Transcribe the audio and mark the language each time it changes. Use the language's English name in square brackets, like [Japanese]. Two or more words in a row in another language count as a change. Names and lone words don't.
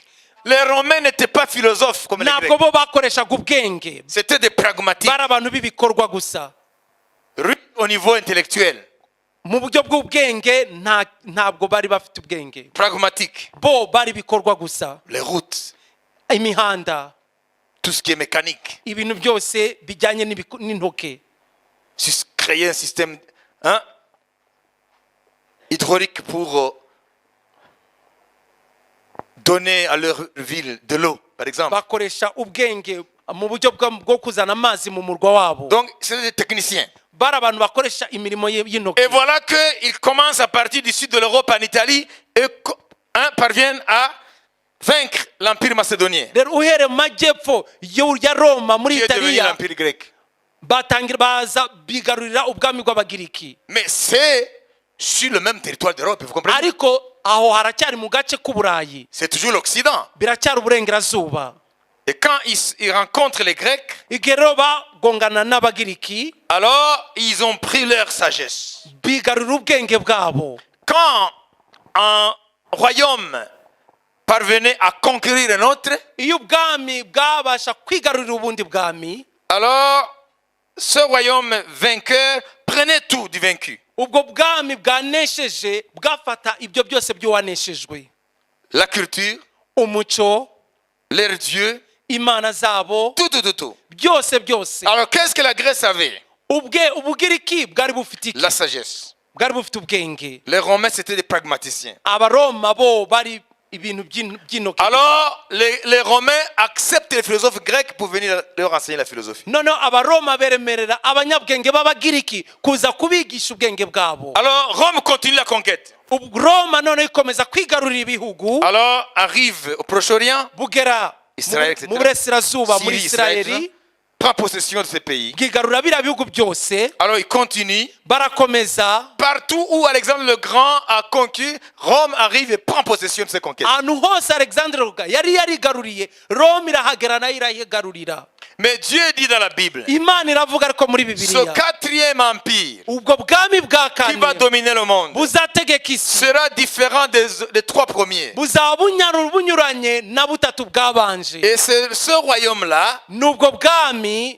[French] Les Romains n'étaient pas philosophes comme les [Kinyarwanda] ntabwo [French] Grecs. [Kinyarwanda] bo bakoreshaga ubwenge, [French] C'était des pragmatiques. [Kinyarwanda] bari abantu b'ibikorwa gusa. [French] Rudes au niveau intellectuel. [Kinyarwanda] Mu buryo bw'ubwenge ntabwo bari bafite ubwenge, [French] Pragmatiques. [Kinyarwanda] bo bari ibikorwa gusa. [French] Les routes, [Kinyarwanda] Imihanda, [French] tout ce qui est mécanique. [Kinyarwanda] ibintu byose bijyanye n'intoke. [French] Créer un système hydraulique pour donner à leur ville de l'eau, par exemple. [Kinyarwanda] Bakoresha ubwenge mu buryo bwo kuzana amazi mu murwa wabo. [French] Donc, c'est des techniciens. [Kinyarwanda] Bari abantu bakoresha imirimo y'intoki. [French] Et voilà qu'ils commencent à partir du sud de l'Europe en Italie et parviennent à vaincre l'Empire macédonien, [Kinyarwanda] Rero uhere mu majyepfo ya Roma muri [French] qui est devenu [Kinyarwanda] Italiya [French] l'Empire grec. [Kinyarwanda] baza bigarurira ubwami bw'abagiriki. [French] Mais c'est sur le même territoire d'Europe, vous comprenez? [Kinyarwanda] Ariko aho haracyari mu gace k'Uburayi, [French] C'est toujours l'Occident. [Kinyarwanda] biracyari uburengerazuba. [French] Et quand ils rencontrent les Grecs, [Kinyarwanda] Igihe rero bagongana n'abagiriki, [French] alors ils ont pris leur sagesse. [Kinyarwanda] bigarurira ubwenge bwabo. [French] Quand un royaume parvenait à conquérir un autre, [Kinyarwanda] Iyo ubwami bwabasha kwigarurira ubundi bwami, [French] alors ce royaume vainqueur prenait tout du vaincu. [Kinyarwanda] ubwo bwami bwanesheje bwafata ibyo byose by'uwaneshejwe. [French] La culture, [Kinyarwanda] Umuco, [French] leur dieu, [Kinyarwanda] imana zabo, [French] tout. [Kinyarwanda] byose. [French] Alors qu'est-ce que la Grèce avait? [Kinyarwanda] Ubugiriki bwari bufite iki? [French] La sagesse. [Kinyarwanda] Bwari bufite ubwenge. [French] Les Romains, c'était des pragmaticiens. [Kinyarwanda] Abaroma bo bari ibintu by'intoki. [French] Alors les Romains acceptent les philosophes grecs pour venir leur enseigner la philosophie. [Kinyarwanda] Noneho abaroma beremerera abanyabwenge b'abagiriki kuza kubigisha ubwenge bwabo. [French] Alors Rome continue la conquête. [Kinyarwanda] Roma noneho ikomeza kwigarurira ibihugu. [French] Alors arrive au Proche-Orient, [Kinyarwanda] Bugera [French] Israël, etc. [Kinyarwanda] mu burasirazuba muri [French] Syrie, Israël, [Kinyarwanda] Isirayeli, [French] prend possession de ces pays. [Kinyarwanda] bwigarurira biriya bihugu byose. [French] Alors il continue. [Kinyarwanda] Barakomeza, [French] Partout où Alexandre le Grand a conquis, Rome arrive et prend possession de ces conquêtes. [Kinyarwanda] ahantu hose Alexandre yari yarigaruriye, Roma irahagera nayo irahigarurira. [French] Mais Dieu dit dans la Bible, [Kinyarwanda] Imana iravuga ariko muri [French] ce [Kinyarwanda] Bibiliya, [French] quatrième empire [Kinyarwanda] ubwo bwami bwa [French] qui va [Kinyarwanda] kane [French] dominer le monde [Kinyarwanda] buzategeka isi [French] sera différent des trois premiers. [Kinyarwanda] buzaba bunyuranye na butatu bwabanje. [French] Et c'est ce royaume-là, [Kinyarwanda] N'ubwo bwami